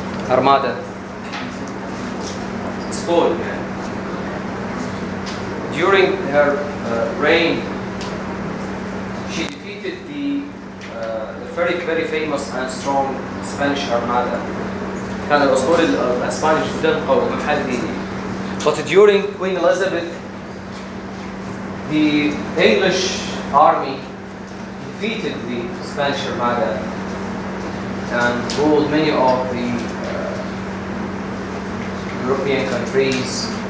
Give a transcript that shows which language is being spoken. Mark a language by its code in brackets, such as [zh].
[en] Armada. Sport. During her reign, she defeated the very, very famous and strong Spanish Armada. [ar] كان الأسطول الأسباني جدا قوي محلي. [en] But during Queen Elizabeth, the English army defeated the Spanish Armada and ruled many of the European countries.